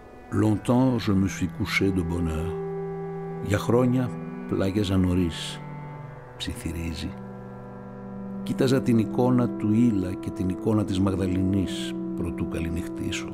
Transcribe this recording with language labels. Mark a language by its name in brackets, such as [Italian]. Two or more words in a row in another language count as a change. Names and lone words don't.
[French] Longtemps je me suis couché de bonne heure. [Greek] Για χρόνια πλάγιαζα νωρίς, ψιθυρίζει. Κοίταζα την εικόνα του Ήλα και την εικόνα της Μαγδαληνής προτού καληνυχτήσω.